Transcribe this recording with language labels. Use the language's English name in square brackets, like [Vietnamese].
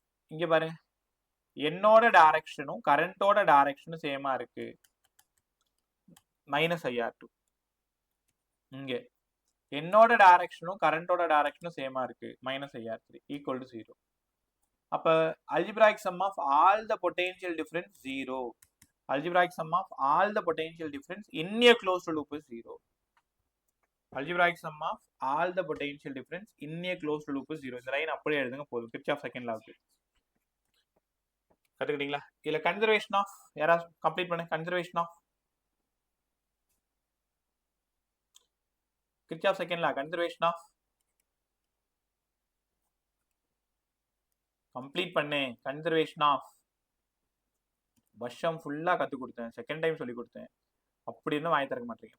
[Tamil] இங்க பாருங்க, என்னோட டைரக்ஷனும் கரண்டோட டைரக்ஷனும் சேமா இருக்கு, மைனஸ் IR2. இங்க என்னோட டைரக்ஷனும் கரண்டோட டைரக்ஷனும் சேமா இருக்கு, மைனஸ் IR3 ஈக்குவல் டு 0. [English] அப்ப algebraic sum of all the potential difference 0. Algebraic sum of all the potential difference in a closed loop is 0. Algebraic sum of all the potential difference in a closed loop is 0. [Tamil] இந்த line அப்படியே எழுதுங்க போதும். Kirchhoff second law கத்துக்கிட்டீங்களா? இதுல conservation of யாராவது complete பண்ணு. Conservation of Kirchhoff second law, conservation of complete பண்ணு. Conservation of வருஷம் ஃபுல்லா கத்து கொடுத்தேன், செகண்ட் டைம் சொல்லி கொடுத்தேன், அப்படி இருந்தும் வாங்கி தரக்க மாட்டீங்க.